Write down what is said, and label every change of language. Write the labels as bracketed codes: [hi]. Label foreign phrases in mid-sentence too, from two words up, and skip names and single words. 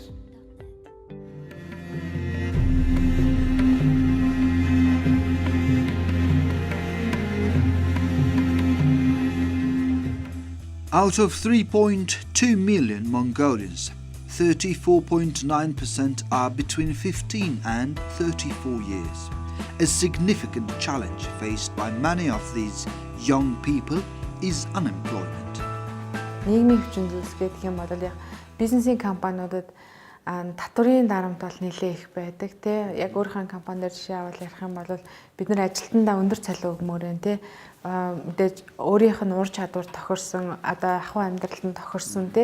[en] Out of 3.2 million Mongolians, 34.9% are between 15 and 34 years. A significant challenge faced by many of these young people is unemployment. [mn] Нийгмийн хүчин зүйлс гэдэг юм бол яг бизнесийн компаниудад татврын дарамт бол нэлээд их байдаг тий. Яг өөрийнхөө компаниар жишээ авал ярих юм бол бид нар ажилтнаа өндөр цалин өгмөр байна тий. Мэдээж өөрийнх нь ур чадвар тохирсон одоо ахуй амьдралд тохирсон тий.